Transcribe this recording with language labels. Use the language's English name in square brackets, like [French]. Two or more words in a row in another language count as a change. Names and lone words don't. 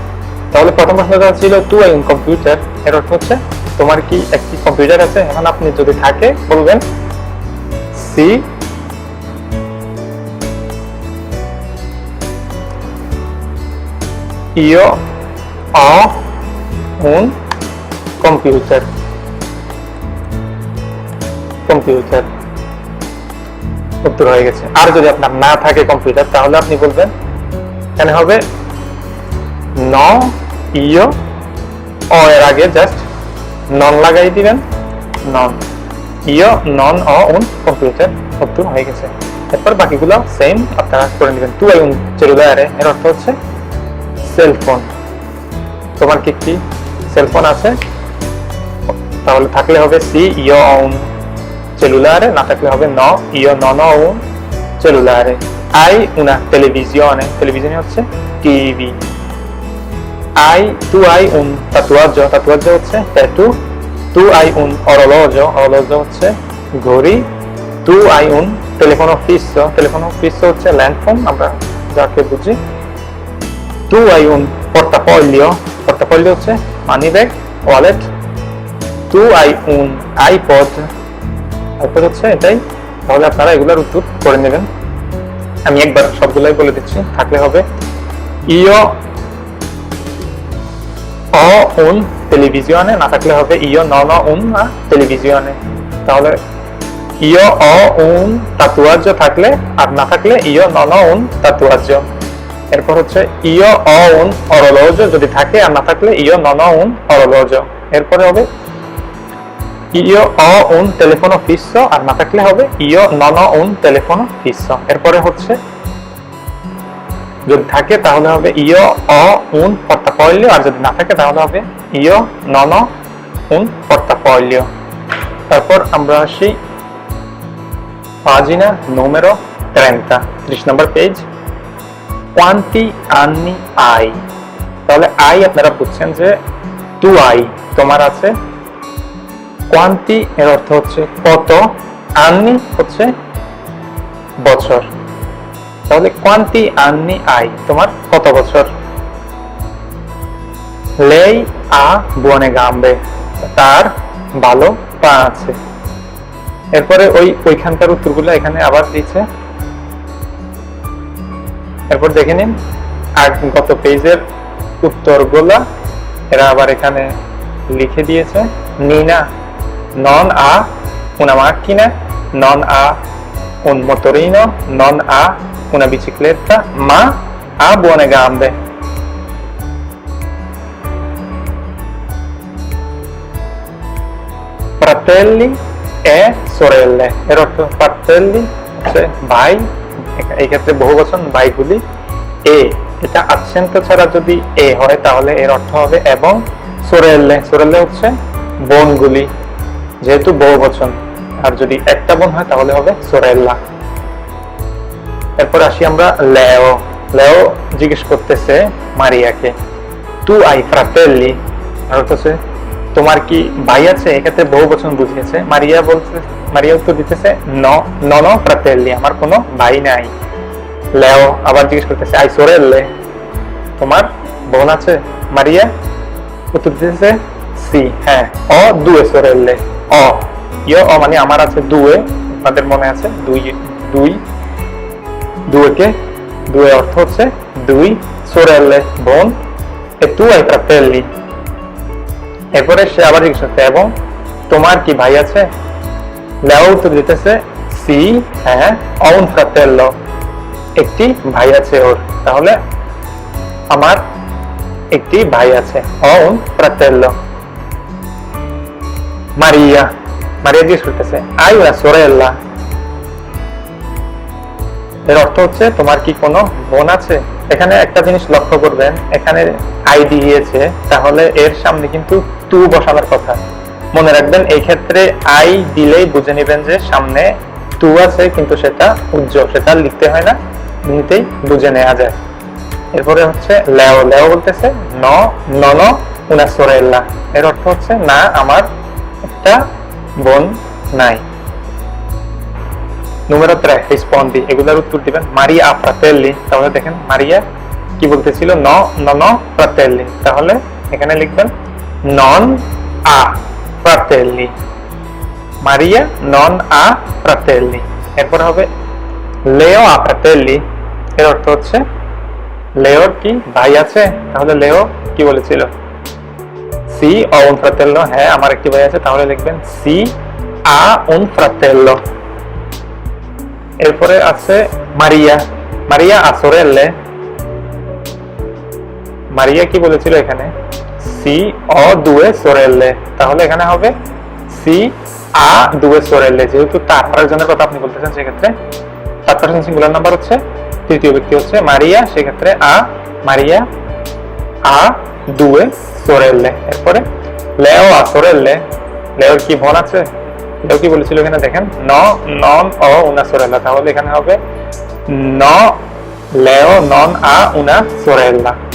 [Bangla] তাহলে প্রথম প্রশ্নটা ছিল [Italian] tu hai un computer, [Bangla] এর অর্থ হচ্ছে তোমার কি একটি কম্পিউটার আছে। এখন আপনি যদি থাকে বলবেন [Italian] sì io ho un computer [Bangla] কম্পিউটার উত্তর হয়ে গেছে। আর যদি আপনার না থাকে কম্পিউটার তাহলে আপনি বলবেন এখানে হবে [Italian] no io ho [Bangla] এর আগে জাস্ট নন লাগাই দিবেন, [Italian] non io non ho un computer [Bangla] উত্তর হয়ে গেছে। এরপর বাকিগুলো সেম আপনারা করে নেবেন। [Italian] tu hai un cellulare [Bangla] এর অর্থ হচ্ছে সেলফোন। তোমার কি কি সেলফোন আছে? তাহলে থাকলে হবে [Italian] sì io un cellulare, [Bangla] না থাকলে হবে [Italian] no io non ho un cellulare. Hai una televisione, televisione [Bangla] হচ্ছে টিভি। [Italian] tu hai un tatuaggio, tatuaggio হচ্ছে tattoo। tu hai un orologio, orologio [Bangla] হচ্ছে ঘড়ি। [Italian] tu hai un telefono fisso, telefono fisso [Bangla] হচ্ছে ল্যান্ডফোন আমরা যাকে বুঝি। [Italian] tu hai un portafoglio, portafoglio [Bangla] হচ্ছে মানি ব্যাগ, ওয়ালেট। [Italian] tu hai un iPod, [Bangla] আইপড হচ্ছে এটাই। তাহলে আপনারা এগুলোর উত্তর করে নেবেন। আমি একবার সবগুলাই বলে দিচ্ছি। থাকলে হবে [Italian] io ho un televisione, [Bangla] না থাকলে হবে [Italian] io non un na televisione. [Bangla] তাহলে [Italian] io ho un tatuaggio [Bangla] থাকলে, আর না থাকলে [Italian] io non un tatuaggio. [Bangla] এরপর হচ্ছে [Italian] io ho un orologio [Bangla] যদি থাকে, আর না থাকলে [Italian] io non un orologio. [Bangla] এরপরে হবে [Italian] io ho un telefono fisso, [Bangla] আর না থাকলে হবে [Italian] io non ho un telefono fisso। [Bangla] এরপরে হচ্ছে যদি থাকে তাহলে হবে [Italian] io ho un portafoglio, [Bangla] আর যদি না থাকে তাহলে হবে [Italian] io non ho un portafoglio। [Bangla] তারপর আমরা আসি [Italian] pagina numero [Bangla] 30 নম্বর পেজ। [Italian] quanti anni hai, [Bangla] তাহলে আই আপনারা বুঝছেন যে [Italian] tu hai [Bangla] তোমার আছে। কোয়ান্টি এর অর্থ হচ্ছে কত, আন্নি হচ্ছে বছর। তাহলে [Italian] quanti anni hai [Bangla] তোমার কত বছর। [Italian] lei ha buone gambe [Bangla] তার ভালো পা আছে। এরপরে ওইখানকার উত্তরগুলো এখানে আবার দিয়েছে। এরপর দেখে নিন আর গত পেজের উত্তরগুলো এরা আবার এখানে লিখে দিয়েছে। [Italian] নিনা non ha una macchina, non ha un motorino, non ha una bicicletta, ma ha buone gambe. Fratelli e sorelle, [Bangla] এর অর্থ fratelli হচ্ছে ভাই, এই ক্ষেত্রে বহুবচন ভাইগুলি। এ এটা accento ছাড়া যদি এ হয় তাহলে এর অর্থ হবে এবং। sorelle, sorelle হচ্ছে বোনগুলি, যেহেতু বহুবচন। আর যদি একটা বোন হয় তাহলে হবে sorella। এরপর আসি আমরা লেও। লেও জিজ্ঞেস করতেছে মারিয়াকে [Italian] tu hai fratelli, [Bangla] আর হচ্ছে তোমার কি ভাই আছে? এক্ষেত্রে বহুবচন বুঝিয়েছে। মারিয়া উত্তর দিতেছে [Italian] no non ho fratelli, [Bangla] আমার কোনো ভাই নাই। লেও আবার জিজ্ঞেস করতেছে [Italian] hai sorelle, [Bangla] তোমার বোন আছে? মারিয়া উত্তর দিতেছে সি, হ্যাঁ, [Italian] ho due sorelle. ho io ho [Bangla] মানে আমার আছে দুয়ে, আপনাদের মনে আছে দুয়েকে দুয়ে অর্থ হচ্ছে দুই, [Italian] sorelle বোন, e tu hai fratelli। এরপরে সে আবার জিজ্ঞেস করছে এবং তোমার কি ভাই আছে? লেও উত্তর দিতেছে সি, হ্যাঁ, ho un fratello, [Bangla] একটি ভাই আছে ওর। তাহলে আমার একটি ভাই আছে, [Italian] ho un fratello। [Bangla] মারিয়া জিজ্ঞেস করতেছে [Italian] hai una sorella, [Bangla] এর অর্থ হচ্ছে তোমার কি কোনো বোন আছে? এখানে একটা জিনিস লক্ষ্য করবেন, এখানে আই দিয়েছে তাহলে এর সামনে কিন্তু টু বসানোর কথা। মনে রাখবেন এই ক্ষেত্রে আই দিলেই বুঝে নেবেন যে সামনে টু আছে, কিন্তু সেটা উজ্জ্বল, সেটা লিখতে হয় না, এমনিতেই বুঝে নেওয়া যায়। এরপরে হচ্ছে লেও বলতেছে [Italian] non ho una sorella, [Bangla] এর অর্থ হচ্ছে না আমার একটা বোন নাই। [Italian] numero 3 rispondi, [Bangla] এগুলোর উত্তর দিবেন। [Italian] মারিয়া ha fratelli, [Bangla] তাহলে দেখেন মারিয়া কি বলতেছিল [Italian] non ho fratelli, [Bangla] তাহলে এখানে লিখবেন [Italian] non ha fratelli, মারিয়া non ha fratelli। এরপর হবে Leo ha fratelli, [Bangla] এর অর্থ হচ্ছে লেওর কি ভাই আছে? তাহলে লেও কি বলেছিল? [Italian] sì ho un fratello, [Bangla] হ্যাঁ আমার একটি ভাই আছে, তাহলে লিখবেন [Italian] sì ha un fratello. [Bangla] এরপরে আছে মারিয়া, মারিয়া [Italian] ha sorelle, [Bangla] মারিয়া কি বলেছিল এখানে? [Italian] sì ho due sorelle, [Bangla] তাহলে এখানে হবে [Italian] sì ha due sorelle, [Bangla] যেহেতু তার আরেকজনের কথা আপনি বলতেছেন সেক্ষেত্রে থার্ড পারসন সিঙ্গুলার নাম্বার হচ্ছে তৃতীয় ব্যক্তি হচ্ছে মারিয়া, সেক্ষেত্রে মারিয়া [Italian] ha due sorelle. [Bangla] এরপরে লেও [Italian] ha sorelle, [Bangla] লেওর কি বোন আছে? লেও কি বলেছিল এখানে দেখেন, [Italian] non ho una sorella, [Bangla] তাহলে এখানে হবে [Italian] no Leo non ha una sorella।